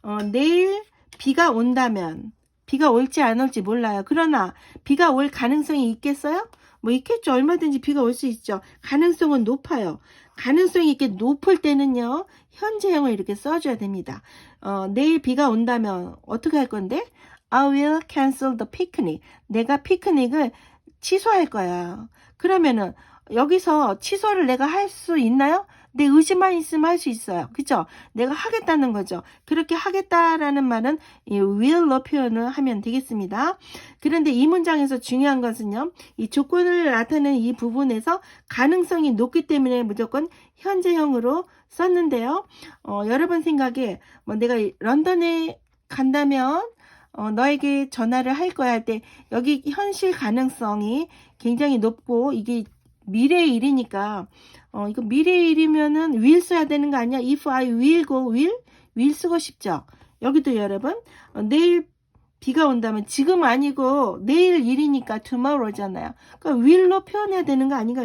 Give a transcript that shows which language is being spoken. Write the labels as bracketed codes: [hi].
[ko] 내일 비가 온다면 비가 올지 안 올지 몰라요. 그러나 비가 올 가능성이 있겠어요? 뭐 있겠죠. 얼마든지 비가 올 수 있죠. 가능성은 높아요. 가능성이 이렇게 높을 때는요. 현재형을 이렇게 써줘야 됩니다. 내일 비가 온다면 어떻게 할 건데? [en] I will cancel the picnic. [ko] 내가 피크닉을 취소할 거야. 그러면은 여기서 취소를 내가 할 수 있나요? 내 의지만 있으면 할 수 있어요. 그쵸? 내가 하겠다는 거죠. 그렇게 하겠다라는 말은 이 will로 표현을 하면 되겠습니다. 그런데 이 문장에서 중요한 것은요. 이 조건을 나타내는 이 부분에서 가능성이 높기 때문에 무조건 현재형으로 썼는데요. 여러분 생각에 뭐 내가 런던에 간다면 너에게 전화를 할 거야 할 때 여기 현실 가능성이 굉장히 높고 이게 미래의 일이니까 이거 미래의 일이면은 will 써야 되는 거 아니야? [en] If I will go, will [ko] 쓰고 싶죠? 여기도 여러분 내일 비가 온다면 지금 아니고 내일 일이니까 tomorrow잖아요. 그러니까 will로 표현해야 되는 거 아닌가?